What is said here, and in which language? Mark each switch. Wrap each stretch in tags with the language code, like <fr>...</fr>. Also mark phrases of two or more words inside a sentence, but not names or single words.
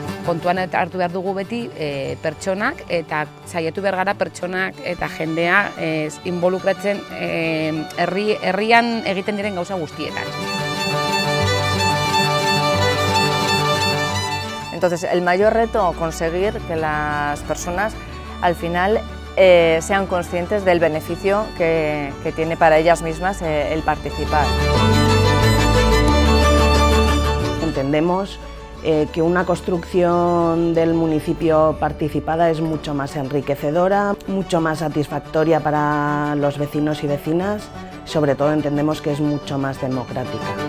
<eu>kontuan hartu behar dugu beti pertsonak eta saiatu behar gara pertsonak eta jendea involukratzen herrian egiten diren gauza guztietan.</eu> <es>Entonces, el mayor reto, conseguir que las personas al final sean conscientes del beneficio que tiene para ellas mismas el participar. Entendemos que una construcción del municipio participada es mucho más enriquecedora, mucho más satisfactoria para los vecinos y vecinas, sobre todo entendemos que es mucho más democrática.</es>